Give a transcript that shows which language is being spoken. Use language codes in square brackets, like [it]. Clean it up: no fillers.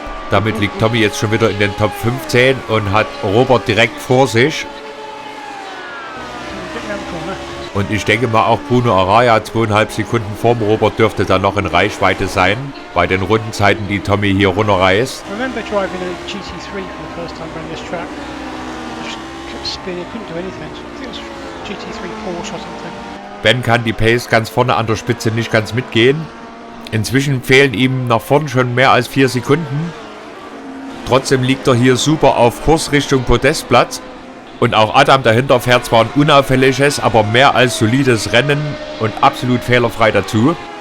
[de] Damit liegt Tommy jetzt schon wieder in den Top 15 und hat Robert direkt vor sich. Und ich denke mal auch Bruno Araya 2,5 Sekunden vorm Robert dürfte dann noch in Reichweite sein, bei den Rundenzeiten, die Tommy hier runterreißt. [en] I remember driving a GT3 for the first time around this track. Just kept spinning, couldn't do anything. I think it was GT3 Porsche or something. [de] Ben kann die Pace ganz vorne an der Spitze nicht ganz mitgehen. Inzwischen fehlen ihm nach vorne schon mehr als 4 Sekunden. Trotzdem liegt er hier super auf Kurs Richtung Podestplatz. Und auch Adam dahinter fährt zwar ein unauffälliges, aber mehr als solides Rennen und absolut fehlerfrei dazu.